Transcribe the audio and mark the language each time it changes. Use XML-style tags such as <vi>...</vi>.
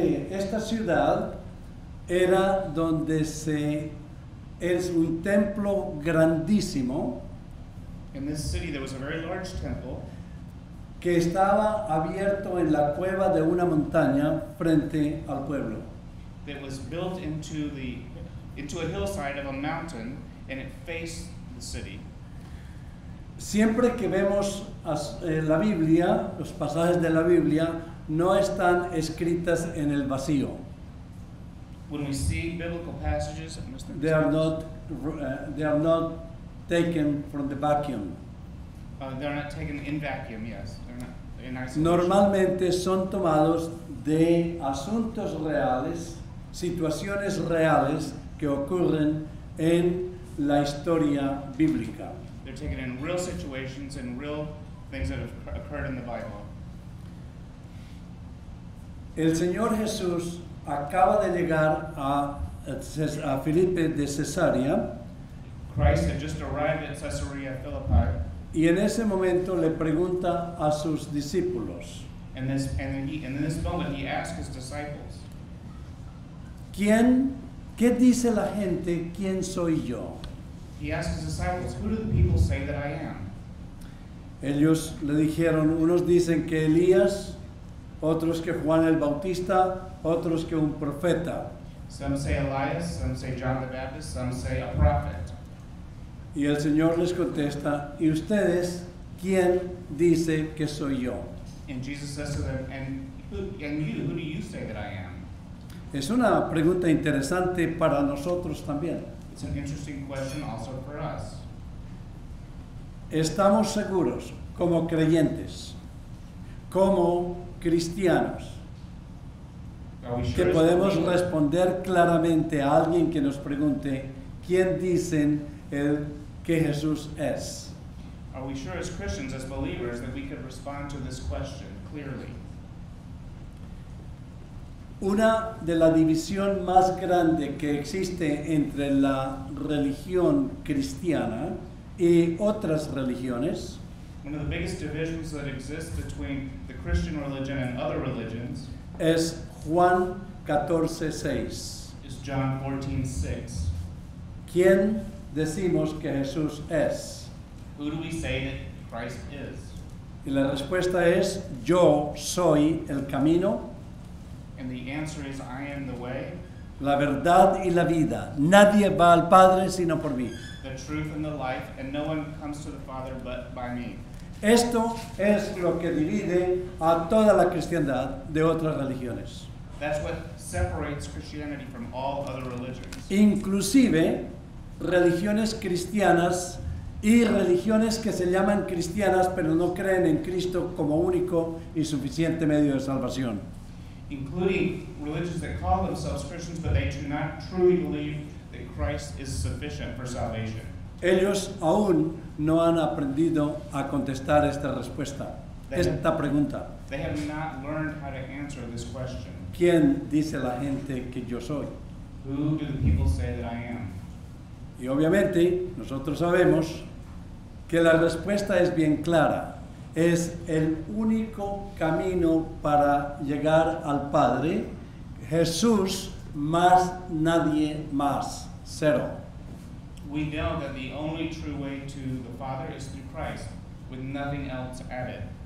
<es>Esta ciudad era donde es un templo grandísimo</es> <en>In this city there was a very large temple</en> <es>que estaba abierto en la cueva de una montaña frente al pueblo.</es> <en>that was built into a hillside of a mountain, and it faced the city.</en> <es>Siempre que vemos la Biblia, los pasajes de la Biblia no están escritas en el vacío.</es> <en>When we see biblical passages, They are not taken from the vacuum. they're not taken in vacuum, yes. They're not in isolation.</en> <es>Normalmente son tomados de asuntos reales, situaciones reales que ocurren en la historia bíblica.</es> <en>They're taken in real situations and real things that have occurred in the Bible.</en> <es>El Señor Jesús acaba de llegar a Filipe de Cesarea</es> <en>Christ had just arrived at Caesarea Philippi,</en> <es>y en ese momento le pregunta a sus discípulos:</es> <en>and in this moment he asked his disciples,</en> <es>¿Qué dice la gente? ¿Quién soy yo?</es> <en>he asked his disciples, who do the people say that I am?</en> <es>Ellos le dijeron, unos dicen que Elías, otros que Juan el Bautista, otros que un profeta.</es> <en>Some say Elias, some say John the Baptist, some say a prophet.</en> <es>Y el Señor les contesta, ¿y ustedes quién dice que soy yo?</es> <en>And Jesus says to them, who do you say that I am?</en> <es>Es una pregunta interesante para nosotros también.</es> <en>It's an interesting question also for us.</en> <es>Estamos seguros, como creyentes, como cristianos,</es> <en>Are we</en> <es>que</es> <en>sure as</en> <es>podemos</es> <en>believers-</en> <es>responder claramente a alguien que nos pregunte quién dicen que Jesús es.</es> <en>Are we sure as Christians, as believers, that we could respond to this question clearly?</en> <es>Una de la división más grande que existe entre la religión cristiana y otras religiones</es> <en>One of the biggest divisions that exist between the Christian religion and other religions</en> <es>es Juan 14:6.</es> <en>is John 14:6.</en> <es>¿Quién decimos que Jesús es?</es> <en>Who do we say that Christ is?</en> <es>Y la respuesta es, yo soy el camino,</es> <en>And the answer is, I am the way,</en> <es>la verdad y la vida. Nadie va al Padre sino por mí.</es> <en>the truth, and the life, and no one comes to the Father but by me.</en> <es>Esto es lo que divide a toda la cristiandad de otras religiones.</es> <en>That's what separates Christianity from all other religions.</en> <es>Inclusive religiones cristianas y religiones que se llaman cristianas pero no creen en Cristo como único y suficiente medio de salvación.</es> <en>Including religions that call themselves Christians, but they do not truly believe that Christ is sufficient for salvation.</en> <es>Ellos aún no han aprendido a contestar esta pregunta.</es> <en>They have not learned how to answer this question.</en> <es>¿Quién dice la gente que yo soy?</es> <en>Who do the people say that I am?</en> <es>Y obviamente nosotros sabemos que la respuesta es bien clara. Es el único camino para llegar al Padre. Jesús más nadie más. Cero.</es> <en>We know that the only true way to the Father is through Christ, with nothing else added.</en>